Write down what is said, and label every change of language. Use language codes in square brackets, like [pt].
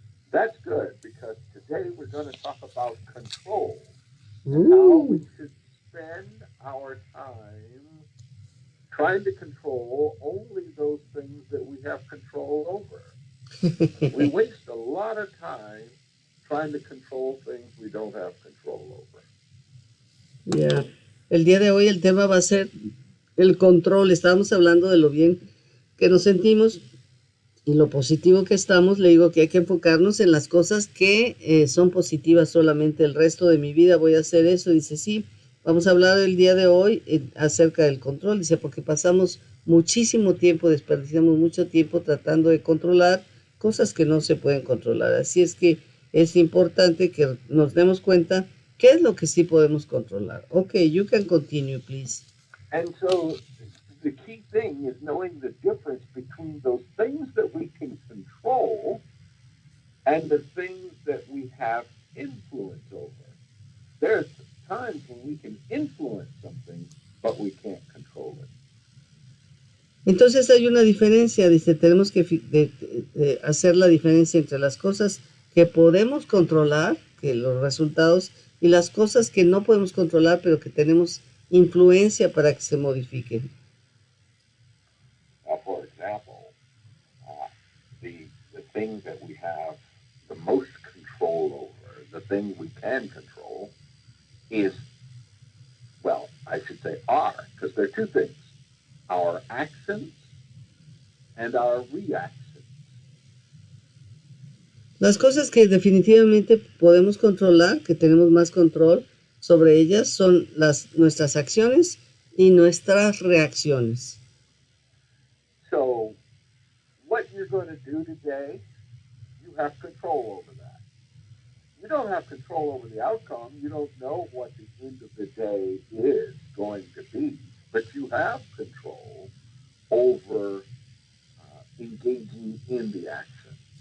[en] That's good, because today we're going to talk about control and how we should spend our time trying to control only those things that we have control over. We waste a lot of time trying to control things we don't have control over. Yeah. [es] El día de hoy el tema va a ser el control. Estábamos hablando de lo bien que nos sentimos y lo positivo que estamos. Le digo que hay que enfocarnos en las cosas que son positivas solamente. El resto de mi vida voy a hacer eso. Dice, sí, vamos a hablar el día de hoy acerca del control. Dice, porque pasamos muchísimo tiempo, desperdiciamos mucho tiempo tratando de controlar cosas que no se pueden controlar. Así es que es importante que nos demos cuenta qué es lo que sí podemos controlar. [en] Okay, you can continue, please. And so the key thing is knowing the difference between those things that we can control and the things that we have influence over. There's times when we can influence something, but we can't control it. [es] Entonces hay una diferencia, dice, tenemos que hacer la diferencia entre las cosas que podemos controlar, que los resultados, y las cosas que no podemos controlar, pero que tenemos influencia para que se modifiquen. [en] For example, the thing that we have the most control over, the thing we can control, is, well, I should say are, because there are two things. Our actions and our reactions. [es] Las cosas que definitivamente podemos controlar, que tenemos más control sobre ellas, son nuestras acciones y nuestras reacciones. [en] So, what you're going to do today, you have control over that. You don't have control over the outcome. You don't know what the end of the day is going to be. But you have control over engaging in the action.